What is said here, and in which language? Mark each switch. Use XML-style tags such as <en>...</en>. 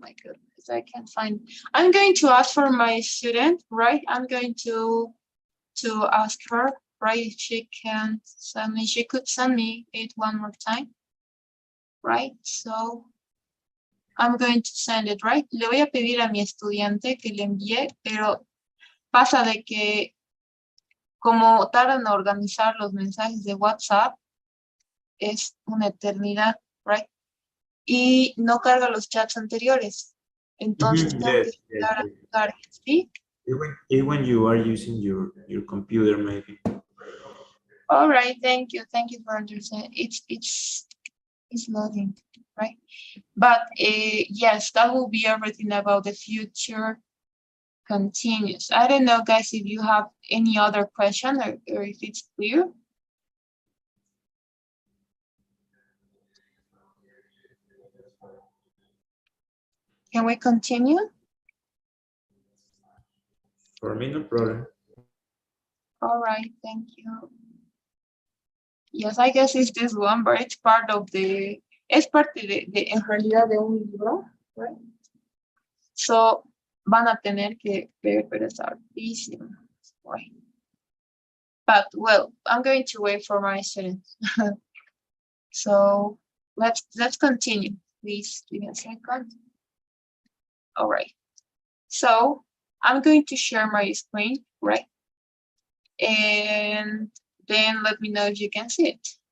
<en>My goodness, I can't find. I'm going to ask for my student. Right, I'm going to ask her. Right, if she can send me. She could send me it one more time. Right, so I'm going to send it, right?</en> <es>Le voy a pedir a mi estudiante que le envíe, pero pasa de que como tardan a organizar los mensajes de WhatsApp, es una eternidad, right? Y no carga los chats anteriores. Entonces tengo que esperar a cargar, ¿sí?</es> <en>Even when you are using your computer, maybe. All right, thank you for understanding. It's loading, right? But yes, that will be everything about the future continuous. I don't know, guys, if you have any other question or if it's clear. Can we continue? For me, no problem. All right, thank you. Yes, I guess it's this one, but it's part of</en> <es>es parte en realidad de un libro,</es> <en>right?</en> <es>So, van a tener que ver, pero es hartísimo, right?</es> <en>But, well, I'm going to wait for my students. So, let's continue. Please give me a second. All right. So, I'm going to share my screen, right? And then let me know if you can see it.</en>